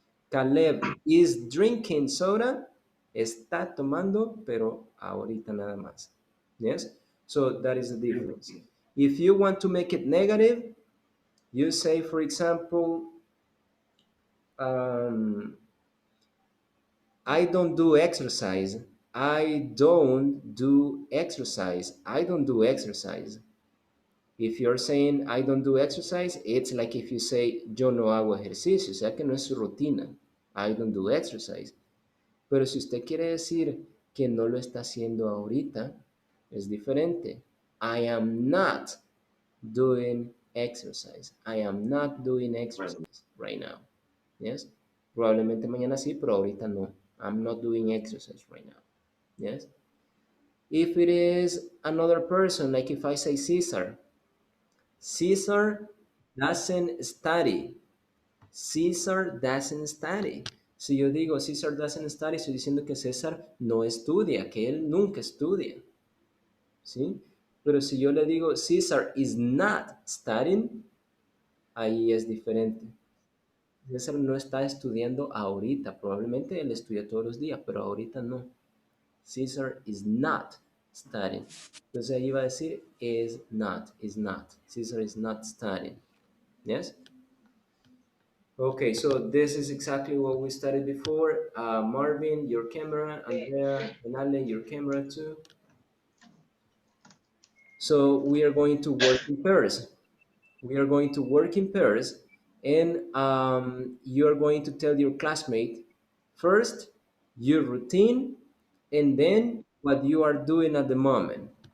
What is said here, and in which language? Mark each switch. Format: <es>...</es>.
<en>Caleb is drinking soda,</en> <es>está tomando, pero ahorita nada más.</es> <en>Yes? So that is the difference. If you want to make it negative, you say, for example, um, I don't do exercise. I don't do exercise. I don't do exercise. If you're saying I don't do exercise, it's like if you say</en> <es>yo no hago ejercicio, o sea que no es su rutina.</es> <en>I don't do exercise.</en> <es>Pero si usted quiere decir que no lo está haciendo ahorita, es diferente.</es> <en>I am not doing exercise. I am not doing exercise right now. Yes?</en> <es>Probablemente mañana sí, pero ahorita no.</es> <en>I'm not doing exercise right now. Yes? If it is another person, like if I say Caesar, Caesar doesn't study. Caesar doesn't study.</en> <es>Si yo digo Caesar doesn't study, estoy diciendo que César no estudia, que él nunca estudia. ¿Sí? Pero si yo le digo</es> <en>Caesar is not studying,</en> <es>ahí es diferente. César no está estudiando ahorita. Probablemente él estudia todos los días, pero ahorita no.</es> <en>Caesar is not studying.</en> <es>Entonces ahí va a decir is not.</es> <en>Caesar is not studying. Yes? Okay, so this is exactly what we studied before. Marvin, your camera. Andrea and Ale, your camera too. So we are going to work in pairs. We are going to work in pairs, and you are going to tell your classmate first your routine and then what you are doing at the moment.</en>